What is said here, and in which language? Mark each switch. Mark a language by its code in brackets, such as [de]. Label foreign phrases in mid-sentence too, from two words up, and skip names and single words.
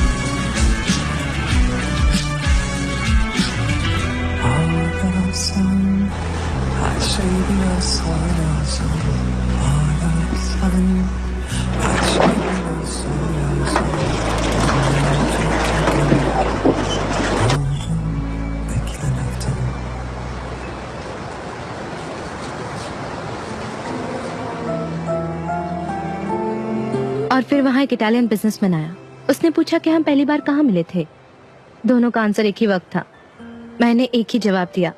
[tr] Hala sen, her şey biraz hala sen. Hala sen, her şey biraz hala sen. Yoruldum beklemekten. [hi] और फिर वहाँ एक [en] Italian businessman [hi] आया। उसने पूछा कि हम पहली बार कहाँ मिले थे। दोनों का आंसर एक ही वक्त था। मैंने एक ही जवाब दिया।